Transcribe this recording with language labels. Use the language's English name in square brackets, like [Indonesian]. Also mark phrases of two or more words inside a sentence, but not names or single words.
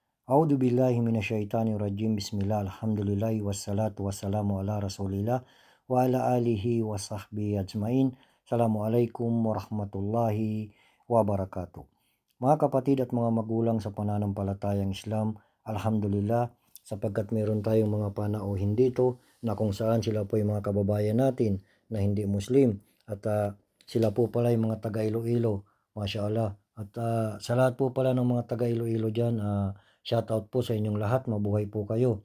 [Arabic] أعوذ بالله من الشيطان الرجيم. بسم الله، الحمد لله، والصلاة والسلام على رسول الله وعلى آله وصحبه أجمعين. السلام عليكم ورحمة الله وبركاته. [Filipino] Mga kapatid at mga magulang sa pananampalatayang Islam, alhamdulillah sapagkat meron tayong mga panauhin dito na kung saan sila po ay mga kababayan natin na hindi Muslim at sila po pala ay mga taga Iloilo, [Arabic] ما شاء الله. [Filipino] At sa lahat po pala ng mga taga Iloilo dyan, shoutout po sa inyong lahat, mabuhay po kayo.